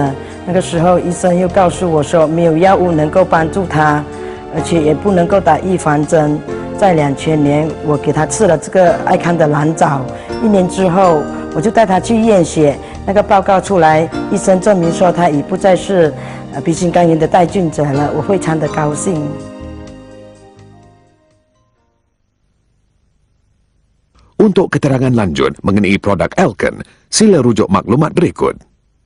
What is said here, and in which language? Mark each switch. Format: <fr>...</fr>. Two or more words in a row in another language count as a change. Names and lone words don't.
<zh>那个时候医生又告诉我说，没有药物能够帮助他，而且也不能够打预防针。在2000年，我给他吃了这个爱康的蓝藻，1年之后，我就带他去验血，那个报告出来，医生证明说他已不再是B 型肝炎的带菌者了，我非常的高兴。</zh> <ms>Untuk keterangan lanjut mengenai produk Elken, sila rujuk maklumat berikut.</ms>